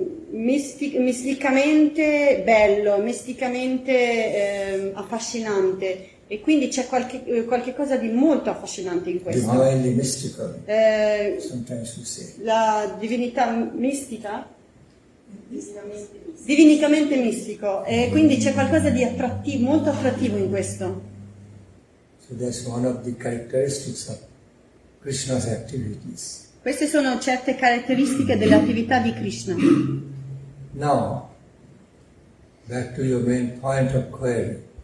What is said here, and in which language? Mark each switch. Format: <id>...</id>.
<it>Misticamente bello, misticamente affascinante e quindi c'è qualche cosa di molto affascinante in questo.</it> <en>Divinely mystical, sometimes we say.</en> <it>La divinità mistica? Divinicamente mistico e quindi c'è qualcosa di attrattivo, molto attrattivo in questo.</it> <en>So that's one of the characteristics of Krishna's activities.</en> <it>Queste sono certe caratteristiche delle attività di Krishna.</it> <en>Now, back to your main point of query.</en>